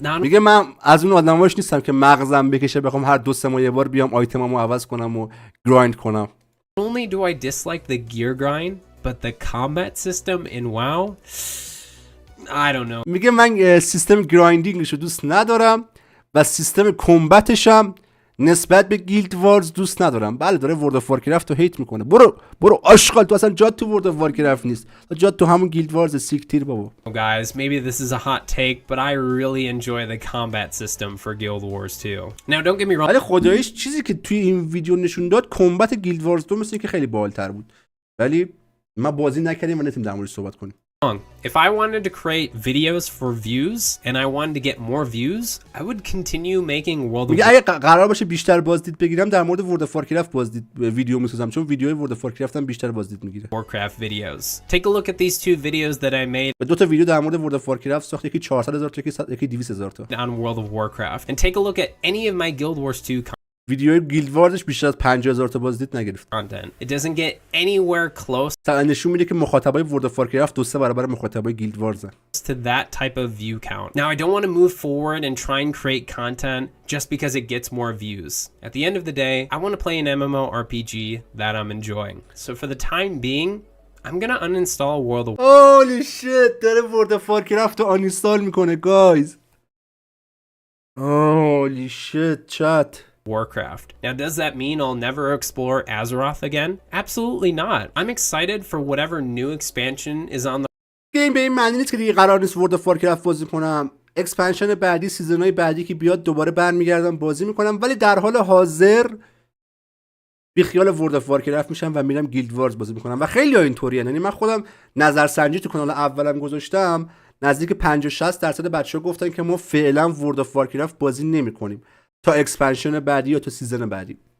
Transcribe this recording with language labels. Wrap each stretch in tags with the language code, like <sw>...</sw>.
<en>Not</en> <fa>میگه من از اون آدماش نیستم که مغزم بکشه بخوام هر 2-3 ماه یه بار بیام آیتمامو عوض کنم و گرایند کنم.</fa> <en>only do I dislike the gear grind, but the combat system in WoW, I don't know.</en> <fa>میگه من سیستم گرایندینگش رو دوست ندارم و سیستم کمبتش هم نسبت به گیلد وارز دوست ندارم. بله داره ورلد اف وارکرافت رو هیت میکنه. برو آشغال، تو اصلا جات تو ورلد اف وارکرافت نیست، جات تو همون گیلد وارز سیکتیر بابا.</fa> <en>Guys, maybe this is a hot take, but I really enjoy the combat system for Guild Wars 2. Now, don't get me wrong.</en> <fa>ولی خداییش چیزی که توی این ویدیو نشون داد کمبت گیلد وارز 2 مثل که خیلی باحال‌تر بود. ولی ما بازی نکردیم و نتیم در موردش صحبت کنیم.</fa> <en>If I wanted to create videos for views and I wanted to get more views, I would continue making World of</en> <fa>میگه اگه قرار باشه بیشتر بازدید بگیرم در مورد ورلد اف وارکرافت بازدید ویدیو میسازم، چون ویدیوهای ورلد اف وارکرافت هم بیشتر بازدید میگیره.</fa> <en>Warcraft videos. Take a look at these 2 videos that I made</en> <fa>2 تا ویدیو در مورد ورلد اف وارکرافت ساخت، یکی 400,000 تا یکی 200,000 تا.</fa> <en>on World of Warcraft and take a look at any of my Guild Wars 2</en> <fa>ویدیوهای گیلد وارزش بیشتر از 50,000 تا بازدید نگرفت.</fa> <en>content. It doesn't get anywhere close</en> <fa>مثلا نشون میده که مخاطبای ورلد اف وارکرافت 2-3 برابر مخاطبای گیلد وارزن.</fa> <en>to that type of view count. Now, I don't want to move forward and try and create content just because it gets more views. At the end of the day, I want to play an MMORPG that I'm enjoying. So for the time being, I'm gonna uninstall World of Holy shit</en> <fa>داره ورلد اف وارکرافت رو آنینستال میکنه گایز.</fa> <en>Holy shit chat. Warcraft. Now, does that mean I'll never explore Azeroth again? Absolutely not. I'm excited for whatever new expansion is on the</en> <fa>گیم به این معنی نیست که دیگه قرار نیست ورلد اف وارکرافت بازی کنم. اکسپنشن بعدی، سیزن‌های بعدی که بیاد دوباره برمیگردم بازی میکنم، ولی در حال حاضر بی خیال ورلد اف وارکرافت میشم و میرم گیلد وارز بازی میکنم و خیلی ها اینطوریه. یعنی من خودم نظرسنجی تو کانال اولم گذاشتم، نزدیک 50-60% بچه‌ها گفتن که ما فعلا ورلد اف وارکرافت بازی نمیکنیم تا اکسپنشن بعدی یا تا سیزن بعدی.</fa>